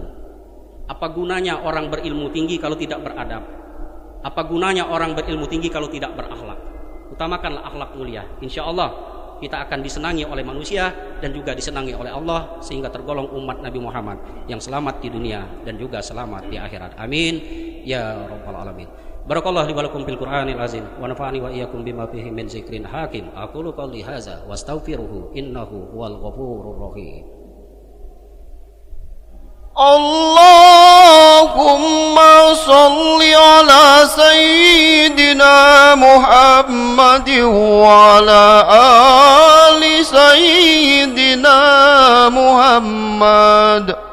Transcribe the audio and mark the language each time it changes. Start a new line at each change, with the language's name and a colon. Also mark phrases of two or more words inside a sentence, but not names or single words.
Indonesian: Apa gunanya orang berilmu tinggi kalau tidak beradab? Apa gunanya orang berilmu tinggi kalau tidak berakhlak? Utamakanlah akhlak mulia.
Arabic: إن شاء الله
Indonesian: kita akan disenangi oleh manusia dan juga disenangi oleh Allah, sehingga tergolong umat Nabi Muhammad yang selamat di dunia dan juga selamat di akhirat.
Arabic: آمين يا رب العالمين. بارك الله لي ولكم في القرآن العظيم ونفعني وإياكم بما فيه من ذكر حكيم. أقول قولي هذا وأستغفره إنه هو الغفور الرحيم. اللهم صل على سيدنا محمد وعلى آل سيدنا محمد.